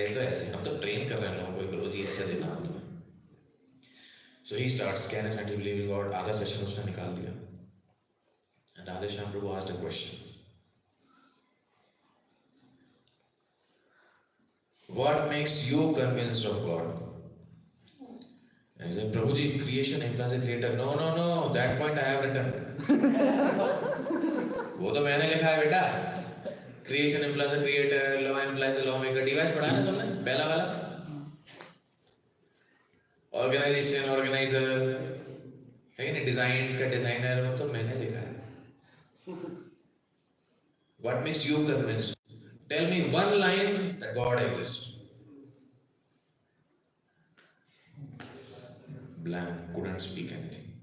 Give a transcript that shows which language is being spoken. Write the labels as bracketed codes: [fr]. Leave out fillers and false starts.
[hi] तो ऐसे हम तो ट्रेन कर रहे हैं लोगों को, करो जी ऐसे देना आता है. [en] So he starts, can a scientist believe in God. [hi] आधा सेशन उसने निकाल दिया. [en] And Radhe Shyam Prabhu asked a question, what makes you convinced of God? And he said, Prabhuji, creation implies a creator. No, no, no, that point I have written. [hi] वो तो मैंने लिखा है बेटा. [en] Creation implies a creator, law implies a lawmaker. [hi] Device पढ़ा ना तुमने पहला वाला? Organization, organizer, है ना, डिजाइन का डिजाइनर, वो तो मैंने लिखा है. [en] What makes you convinced? Tell me one line that God exists. Blank, couldn't speak anything.